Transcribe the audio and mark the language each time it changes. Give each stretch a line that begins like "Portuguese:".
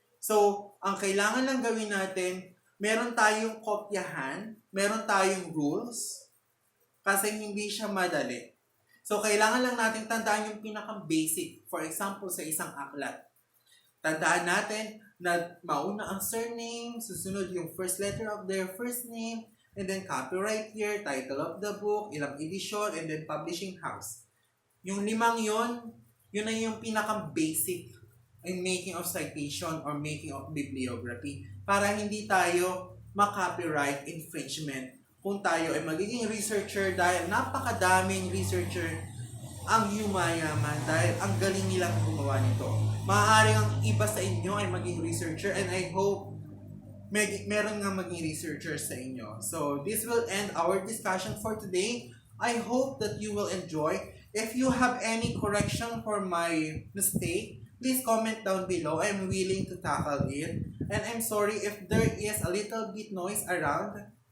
Filipino: So, ang kailangan lang gawin natin, meron tayong kopyahan, meron tayong rules, kasi hindi siya madali. So, kailangan lang natin tandaan yung pinaka-basic.
English: For example,
Filipino: sa isang aklat. Tandaan natin na mauna ang surname, susunod yung
English: first letter of their first name, and then copyright year, title of the book, ilang edition, and then publishing house.
Filipino: Yung limang yun ay yung pinaka-basic
English: in making of citation or making of bibliography
Filipino: para hindi tayo ma-copyright infringement kung tayo ay magiging researcher dahil napakadaming researcher ang yumayaman dahil ang galing nilang gumawa nito. Maaaring ang iba sa inyo ay maging researcher
English: and I hope
Filipino: meron nga maging researcher sa inyo.
English: So this will end our discussion for today. I hope that you will enjoy. If you have any correction for my mistake, please comment down below. I'm willing to tackle it. And I'm sorry if there is a little bit noise around.